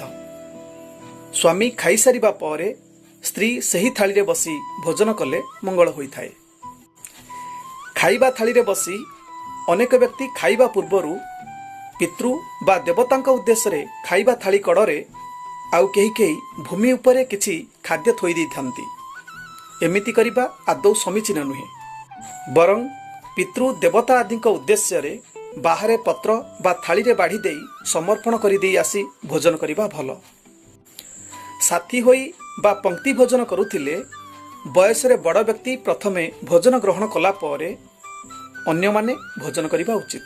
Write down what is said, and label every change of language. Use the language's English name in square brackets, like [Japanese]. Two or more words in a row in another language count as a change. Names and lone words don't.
[Odia] ସ୍ୱାମୀ ଖାଇ ସାରିବା ପରେ ସ୍ତ୍ରୀ ସେହି ଥାଳି ରେ ବସି ଭୋଜନ କଲେ ମଙ୍ଗଳ ହୋଇ ଥାଏ। ଖାଇବା ଥାଳି ରେ ବସି ଅନେକ ବ୍ୟକ୍ତି ଖାଇବା ପୂର୍ବରୁ ପିତୃ ବା ଦେବତାଙ୍କ ଉଦ୍ଦେଶ୍ୟ ରେ ଖାଇବା ଥାଳି କଡ଼ରେ ଆଉ କେହି କେହି ଭୂମି ଉପରେ କିଛି ଖାଦ୍ୟ ଥୋଇ ଦେଇ ଥାନ୍ତି। ଏମିତି କରିବା ଆଦୌ ସମୀଚୀନ ନୁହେଁ। ବରଂ ପିତୃ ଦେବତା ଆଦିଙ୍କ ଉଦ୍ଦେଶ୍ୟ ରେ ବାହାରେ ପତ୍ର ବା ଥାଳି ରେ ବାଢ଼ି ଦେଇ ସମର୍ପଣ କରି ଦେଇ ଆସି ଭୋଜନ କରିବା ଭଲ। ସାଥୀ ହୋଇ ବା ପଙ୍କ୍ତି ଭୋଜନ କରୁଥିଲେ ବୟସ ରେ ବଡ଼ ବ୍ୟକ୍ତି ପ୍ରଥମେ ଭୋଜନ ଗ୍ରହଣ କଲା ପରେ ଅନ୍ୟ ମାନେ ଭୋଜନ କରିବା ଉଚିତ।